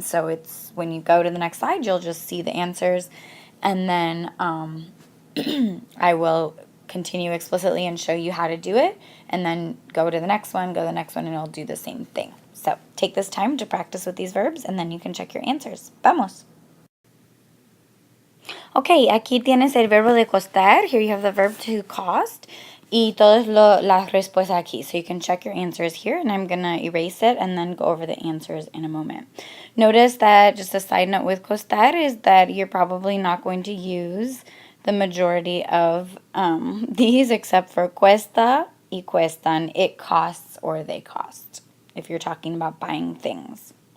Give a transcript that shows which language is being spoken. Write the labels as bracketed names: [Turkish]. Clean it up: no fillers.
[English] So it's when you go to the next slide, you'll just see the answers, and then I will continue explicitly and show you how to do it, and then go to the next one, and it'll do the same thing. So take this time to practice with these verbs, and then you can check your answers. [Spanish] Vamos. Okay, aquí tienes el verbo de costar. [English] Here you have the verb to cost. [Spanish] Y todas las respuestas aquí. [English] So you can check your answers here, and I'm going to erase it and then go over the answers in a moment. Notice that, just a side note with costar, is that you're probably not going to use the majority of these except for [Spanish] cuesta y cuestan. [English] It costs or they cost if you're talking about buying things.